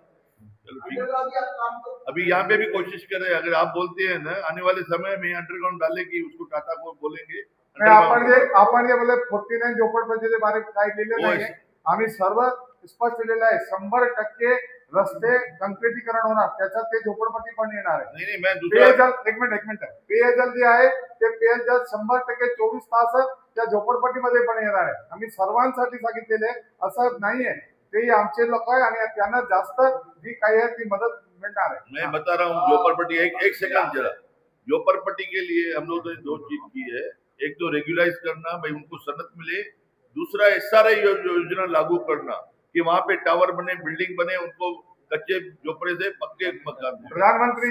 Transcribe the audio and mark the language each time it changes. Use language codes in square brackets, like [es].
[hi] अभी यहाँ पे भी कोशिश कर रहे हैं। अगर आप बोलते हैं ना आने वाले समय में अंडरग्राउंड डाले की उसको टाटा को बोलेंगे। [mr] आपण जे बोले 49 झोपडपट्टीचे बारे काय केले नाही, आम्ही सर्व स्पष्ट केलेलं आहे। 100% रस्ते कंक्रीटीकरण होणार, त्याच्यात ते झोपडपट्टी पण येणार आहे। [hi] नहीं मैं दूसरा [mr] पेयजल एक मिनिट पेयजल जे आहे ते पेयजल 100% 24 तास त्या झोपडपट्टीमध्ये पण येणार आहे। आम्ही सर्वांसाठी सांगितलेले असं नाहीये, ते आमचे लोक आहे आणि त्यांना जास्त जी काही आहे ती मदत मिळणार आहे। [hi] मैं बता रहा हूँ झोपड़पट्टी, एक सेकंड जरा। झोपड़पट्टी के लिए हम लोगों ने 2 चीज की है। एक तो रेगुलाइज करना, भाई उनको सनत मिले। दूसरा एसआरआई योजना लागू करना कि वहां पे टावर बने, बिल्डिंग बने, उनको कच्चे झोपड़े से पक्के मकान। प्रधानमंत्री